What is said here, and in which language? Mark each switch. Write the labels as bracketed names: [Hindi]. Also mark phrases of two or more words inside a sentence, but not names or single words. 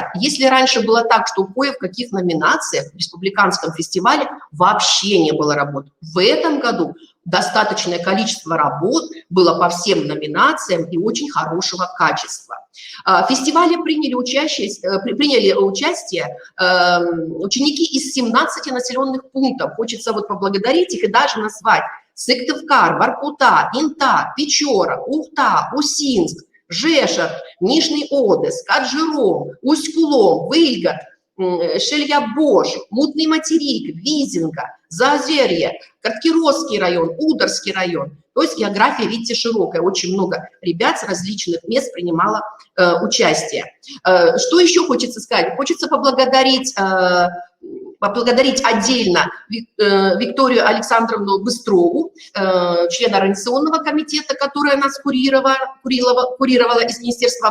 [Russian] Если раньше было так, что кое в каких номинациях в республиканском фестивале вообще не было работ, в этом году достаточное количество работ было по всем номинациям и очень хорошего качества. В фестивале приняли участие ученики из 17 населенных пунктов. Хочется вот поблагодарить их и даже назвать: Сыктывкар, Воркута, Инта, Печора, Ухта, Усинск, Жешев, Нижний Одесс, Каджиром, Усть-Кулом, Выльгород, Шельябош, Мутный материк, Визинка, Заозерье, Карткировский район, Ударский район. То есть география, видите, широкая, очень много ребят с различных мест принимало участие. Что еще хочется сказать? Хочется поблагодарить отдельно Викторию Александровну Быстрову, члена Организационного комитета, которая нас курировала из Министерства